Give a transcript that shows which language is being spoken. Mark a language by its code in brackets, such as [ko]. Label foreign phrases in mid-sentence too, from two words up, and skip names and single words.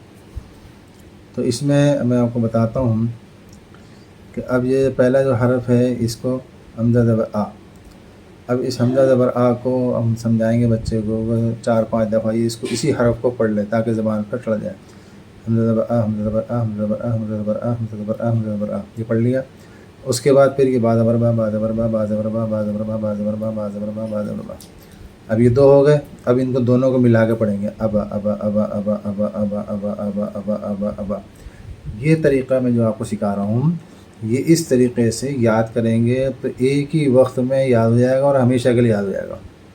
[ur] تو اس میں میں آپ کو بتاتا ہوں کہ اب یہ پہلا جو حرف ہے اس کو حمزہ زبر آ، اب اس حمزہ زبر آ کو ہم سمجھائیں گے بچے کو 4-5 دفعہ یہ اس کو اسی حرف کو پڑھ لے تاکہ زبان پر چڑھ جائے۔ حمزہ زبر آ، حمزہ زبر آ، حمزہ زبر آ، حمزہ زبر آ، حمزہ زبر آ، حمزہ زبر آ، یہ پڑھ لیا۔ اس کے بعد پھر یہ با زبر با، با زبر با، با زبر با، با زبر با، با زبر با، با زبر با، با زبر با۔ اب یہ 2 ہو گئے، اب ان کو دونوں کو ملا کے پڑھیں گے ابا ابا ابا ابا ابا ابا ابا ابا ابا ابا ابا۔ یہ طریقہ میں جو آپ کو سکھا رہا ہوں یہ اس طریقے سے یاد کریں گے تو ایک ہی وقت میں یاد ہو جائے گا اور ہمیشہ کے لیے یاد ہو جائے گا۔